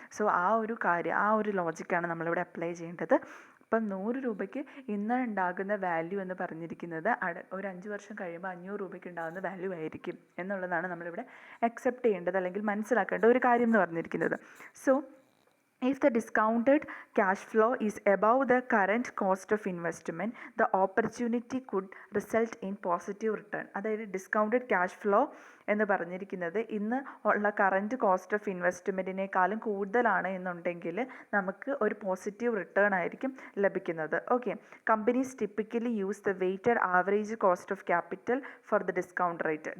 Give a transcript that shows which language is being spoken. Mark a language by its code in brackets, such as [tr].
[ml] So ആ ഒരു ലോജിക്കാണ് നമ്മളിവിടെ അപ്ലൈ ചെയ്യേണ്ടത്. അപ്പം 100 രൂപയ്ക്ക് ഇന്ന് ഉണ്ടാകുന്ന വാല്യൂ എന്ന് പറഞ്ഞിരിക്കുന്നത് ഒരു 5 വർഷം കഴിയുമ്പോൾ 500 രൂപയ്ക്ക് ഉണ്ടാകുന്ന വാല്യൂ ആയിരിക്കും എന്നുള്ളതാണ് നമ്മളിവിടെ അക്സെപ്റ്റ് ചെയ്യേണ്ടത് അല്ലെങ്കിൽ മനസ്സിലാക്കേണ്ട ഒരു കാര്യം എന്ന് പറഞ്ഞിരിക്കുന്നത്. [en] So if the discounted cash flow is above the current cost of investment, the opportunity could result in positive return. [ml] അതായത് ഡിസ്കൗണ്ടഡ് ക്യാഷ് ഫ്ലോ എന്ന് പറഞ്ഞിരിക്കുന്നത് ഇന്ന് ഉള്ള കറൻറ്റ് കോസ്റ്റ് ഓഫ് ഇൻവെസ്റ്റ്മെൻറ്റിനേക്കാളും കൂടുതലാണ് എന്നുണ്ടെങ്കിൽ നമുക്ക് ഒരു പോസിറ്റീവ് റിട്ടേൺ ആയിരിക്കും ലഭിക്കുന്നത്. [en] Okay, companies typically use the weighted average cost of capital for the discount rate.